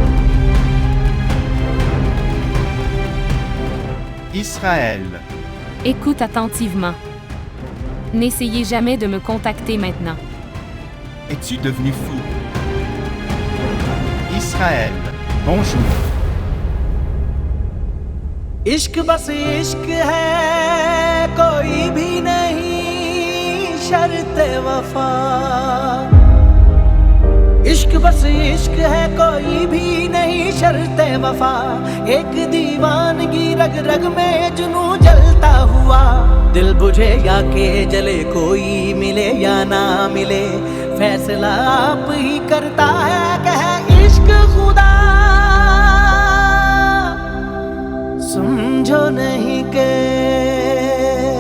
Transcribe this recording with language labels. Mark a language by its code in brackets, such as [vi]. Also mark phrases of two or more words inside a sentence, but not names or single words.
[fr] Israël. Écoute attentivement. N'essayez jamais de me contacter maintenant. Es-tu devenu fou? Israël, bonjour. [hi] इश्क बस इश्क है कोई भी नहीं शर्त वफा इश्क बस इश्क है कोई भी नहीं शर्त वफा एक दीवानगी रग रग में जुनू जलता हुआ दिल बुझे या के जले कोई मिले या ना मिले फैसला आप ही करता है कह इश्क खुदा समझो नहीं के